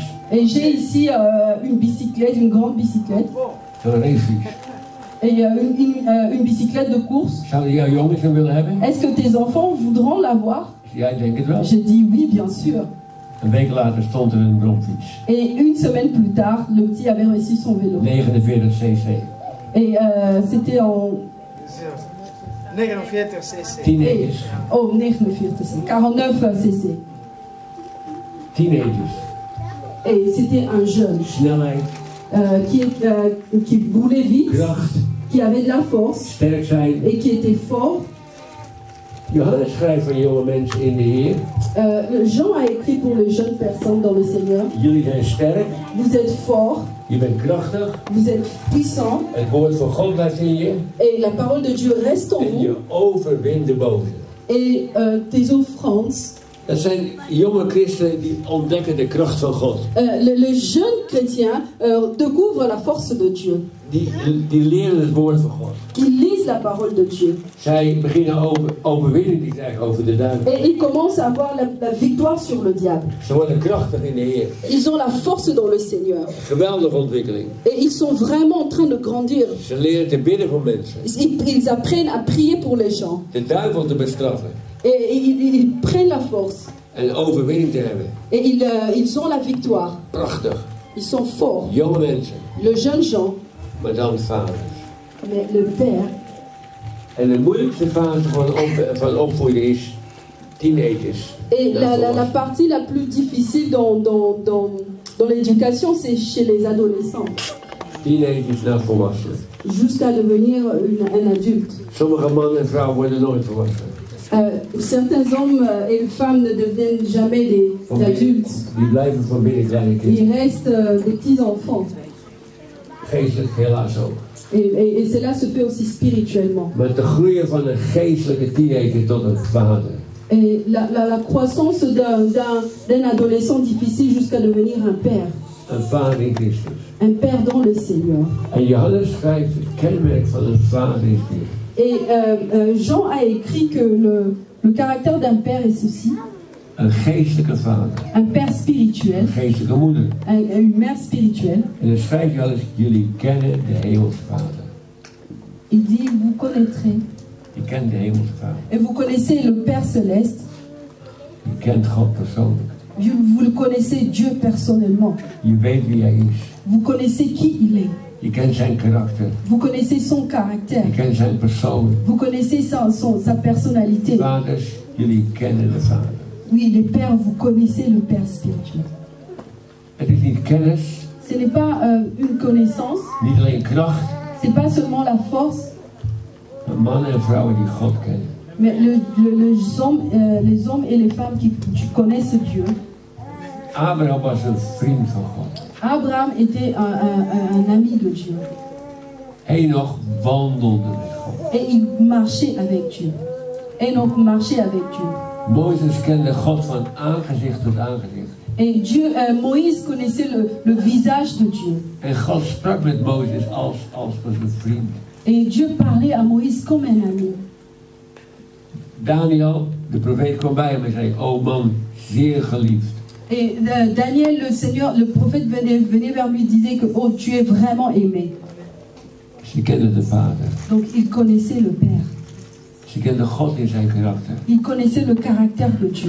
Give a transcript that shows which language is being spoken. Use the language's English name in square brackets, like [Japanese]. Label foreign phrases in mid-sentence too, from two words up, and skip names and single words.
[French] Et j'ai ici une bicyclette, une grande bicyclette. [Dutch] Zo'n racefiets. [French] Et une bicyclette de course. [Dutch] Zouden jouw jongens hem willen hebben? [French] Est-ce que tes enfants voudront l'avoir? [Dutch] Ja, ik denk het wel. [French] J'ai dit oui, bien sûr. [Dutch] Een week later stond er een bromfiets. [French] Et une semaine plus tard, le petit avait reçu son vélo. [Dutch] 49 cc. [French] Et c'était en... [Dutch] 49 cc. Teenagers. [French] Oh, 49 cc. Teenagers. Et c'était un jeune [Dutch] Snelheid, [French] qui roulait vite, [Dutch] kracht, [French] qui avait de la force [Dutch] sterk zijn. [French] et qui était fort. [Dutch] Johannes schrijft van jonge mensen in de Heer. [French] Jean a écrit pour les jeunes personnes dans le Seigneur. [Dutch] Jullie zijn sterk, [French] Vous êtes forts, [Dutch] je bent krachtig, [French] vous êtes puissants [Dutch] het woord van God blijft in je [French] et la parole de Dieu reste en en vous. [Dutch] je overwint de boze. [French] Et tes offrandes. [Dutch] Dat zijn jonge christenen die ontdekken de kracht van God. [French] Le jeune chrétien découvre la force de Dieu. [Dutch] Die leren het woord van God. [French] Qui lisent la parole de Dieu. [Dutch] Zij beginnen overwinning te krijgen over de duivel. [French] Et ils commencent à avoir la victoire sur le diable. [Dutch] Ze worden krachtig in de Heer. [French] Ils ont la force dans le Seigneur. [Dutch] Geweldige ontwikkeling. [French] Et ils sont vraiment en train de grandir. [Dutch] Ze leren te bidden voor mensen. [French] Ils apprennent à prier pour les gens. [Dutch] De duivel te bestraffen. [French] Et ils prennent la force. [Dutch] En overwinning te hebben. [French] Et ils ont la victoire. [Dutch] Prachtig. [French] Ils sont forts. [Dutch] Jonge mensen. [French] Le jeune Jean. [Dutch] Maar dan vaders. [French] Mais le père. [Dutch] En de moeilijkste fase van opvoeden is teenagers. [French] Et la partie la plus difficile dans l'éducation, c'est chez les adolescents. [Dutch] Teenagers naar volwassenen. [French] Jusqu'à devenir un adulte. [Dutch] Sommige mannen en vrouwen worden nooit volwassen. [French] Certains hommes et femmes ne deviennent jamais des adultes. [Dutch] Die blijven van binnen kleine kinderen. [French] Ils restent des petits enfants. [Dutch] Geestelijk helaas ook. [French] Et cela se fait aussi spirituellement. [Dutch] Maar te groeien van een geestelijke teenager tot een vader. [French] Et la croissance d'un adolescent difficile jusqu'à devenir un père. [Dutch] Een vader in Christus. [French] Un père dans le Seigneur. [Dutch] En Johannes schrijft het kenmerk van een vader is dit. [French] Et Jean a écrit que le caractère d'un père est ceci. [Dutch] Een geestelijke vader. [French] Un père spirituel. [Dutch] Een geestelijke moeder. [French] Une mère spirituelle. [Dutch] En dan schrijft Johannes, jullie kennen de hemelse vader. [French] Il dit, vous connaîtrez. [Dutch] Je kent de hemelse vader. [French] Et vous connaissez le Père céleste. [Dutch] Je kent God persoonlijk. [French] Vous le connaissez Dieu personnellement. [Dutch] Je weet wie hij is. [French] Vous connaissez qui il est. [Dutch] Je kent zijn karakter. [French] Vous connaissez son caractère. [Dutch] Je kent zijn persoon. [French] Vous connaissez sa personnalité. [Dutch] Vaders, jullie kennen de vader. [French] Oui, les pères, vous connaissez le Père spirituel. [Dutch] Het is niet kennis. [French] Ce n'est pas une connaissance. [Dutch] Niet alleen kracht. [French] C'est pas seulement la force. [Dutch] Maar mannen en vrouwen die God kennen. [French] Mais les hommes et les femmes qui connaissent Dieu. [Dutch] Abraham was een vriend van God. [French] Abraham était un ami de Dieu. [Dutch] Enoch wandelde met God. [French] Et il marchait avec Dieu. Enoch marchait avec Dieu. [Dutch] Mozes kende God van aangezicht tot aangezicht. [French] Et Moïse connaissait le visage de Dieu. [Dutch] En God sprak met Mozes als een vriend. [French] Et Dieu parlait à Moïse comme un ami. [Dutch] Daniel, de profeet, kwam bij hem en zei, oh man, zeer geliefd. [French] Et Daniel, le prophète venait vers lui et disait que oh, tu es vraiment aimé. [Dutch] Ze kenden de vader. [French] Donc il connaissait le Père. [Dutch] Ze kenden God in zijn karakter. [French] Il connaissait le caractère de Dieu.